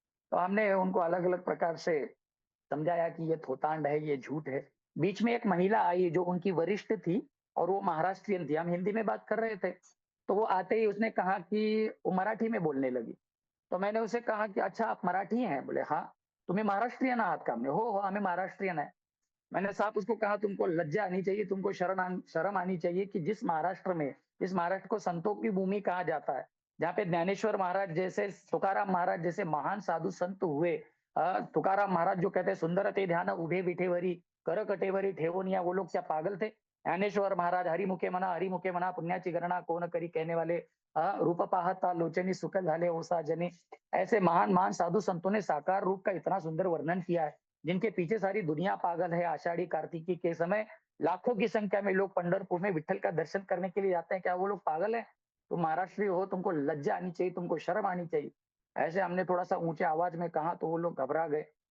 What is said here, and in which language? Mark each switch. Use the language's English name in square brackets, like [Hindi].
[Hindi] तो हमने उनको अलग-अलग प्रकार से समझाया कि ये थोतांड है, ये झूठ है। बीच में एक महिला आई जो उनकी वरिष्ठ थी और वो महाराष्ट्रीयन थी। हम हिंदी में बात कर रहे थे। तो वो आते ही उसने कहा कि वो मराठी में बोलने लगी। तो मैंने उसे कहा कि अच्छा आप मराठी हैं? बोले हाँ। [Marathi] तुम्ही महाराष्ट्रीयन आहात का? हमने हो, आम्ही महाराष्ट्रीयन आहे. [Hindi] मैंने साफ उसको कहा तुमको लज्जा आनी चाहिए, तुमको शर्म आनी चाहिए कि जिस महाराष्ट्र को संतों की भूमि कहा जाता है, जहाँ पे ज्ञानेश्वर महाराज जैसे, तुकाराम महाराज जैसे महान साधु संत हुए। तुकाराम महाराज जो कहते हैं [Marathi] सुंदर ते ध्यान उभे विठेवरी, कर कटेवरी ठेवनिया, [Hindi] वो लोग क्या पागल थे? [Marathi] ज्ञानेश्वर महाराज हरिमुखे म्हणा पुण्याची गणना कोण करी, [Hindi] कहने वाले [Marathi] रूप पाहता लोचनी सुख झाले ओसा जनी। [Hindi] ऐसे महान महान साधु संतों ने साकार रूप का इतना सुंदर वर्णन किया है, जिनके पीछे सारी दुनिया पागल है। आषाढ़ी कार्तिकी के समय लाखों की संख्या में लोग पंढरपुर में विठ्ठल का दर्शन करने के लिए जाते हैं। क्या वो लोग पागल हैं? तुम महाराष्ट्री हो, तुमको लज्जा आनी चाहिए, तुमको शर्म आनी चाहिए। ऐसे हमने थोड़ा-सा ऊँचे आवाज में कहा तो वो लोग घबरा गए।